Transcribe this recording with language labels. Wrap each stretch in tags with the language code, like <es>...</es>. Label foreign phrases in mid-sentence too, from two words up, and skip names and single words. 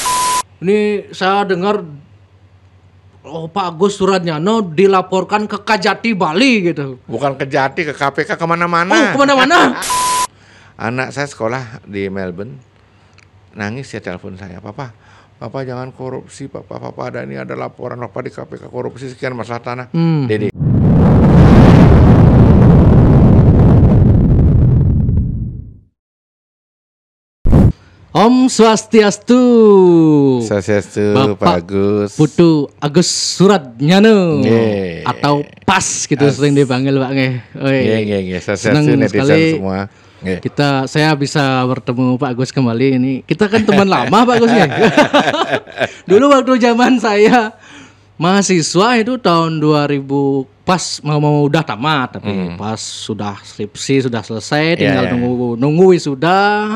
<id>Ini saya dengar Pak Agus Suratnyana dilaporkan ke Kajati Bali gitu. Bukan ke Jati, ke KPK, kemana-mana. Oh, kemana-mana. Anak saya sekolah di Melbourne, nangis ya telepon saya, Papa jangan korupsi, Papa ada laporan apa di KPK korupsi sekian masalah tanah. Dede. Om Swastiastu. Swastiastu, Pak Agus. Putu Agus Suratnyana. Atau PAS gitu sering dipanggil Pak nge. Swastiastu netizen semua. Saya bisa bertemu Pak Agus kembali ini. Kita kan teman lama Pak Agus ya. Dulu waktu zaman saya mahasiswa itu tahun 2000 pas mau udah tamat tapi pas sudah skripsi sudah selesai tinggal nunggu wisuda.</id>